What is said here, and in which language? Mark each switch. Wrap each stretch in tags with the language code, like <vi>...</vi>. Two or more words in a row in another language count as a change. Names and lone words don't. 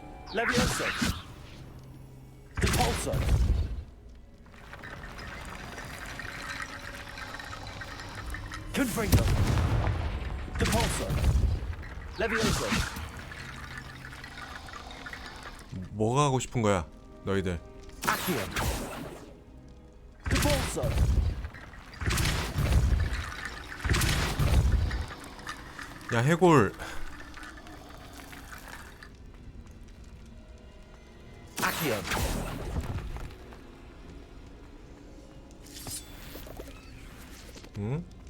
<la>Confringo. Depulso. Levioso.</la> <ko>뭐가 하고 싶은 거야, 너희들?</ko> <la>Accio. Depulso.</la> <ko>야, 해골.</ko> <la>Accio.</la> <ko>응?</ko>